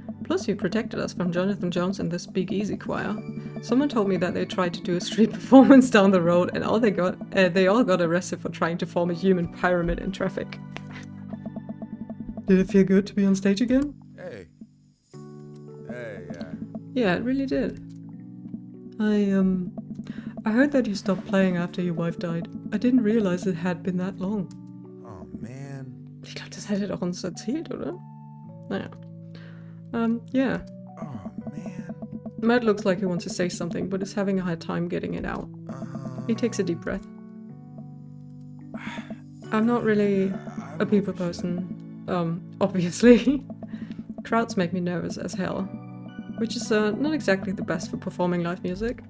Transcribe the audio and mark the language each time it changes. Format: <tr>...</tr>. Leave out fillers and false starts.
<en>Plus, you protected us from Jonathan Jones and the Speak Easy choir. Someone told me that they tried to do a street performance down the road, and they all got arrested for trying to form a human pyramid in traffic. Did it feel good to be on stage again? Hey. Hey, yeah. Yeah, it really did. I heard that you stopped playing after your wife died. I didn't realize it had been that long. Oh, man.</en> <de>Ich glaube, das hat er doch uns erzählt, oder? Naja. Yeah.</de> <en>Oh, man. Matt looks like he wants to say something, but is having a hard time getting it out. He takes a deep breath. I'm not really a people person, obviously. Crowds make me nervous as hell, which is not exactly the best for performing live music.</en>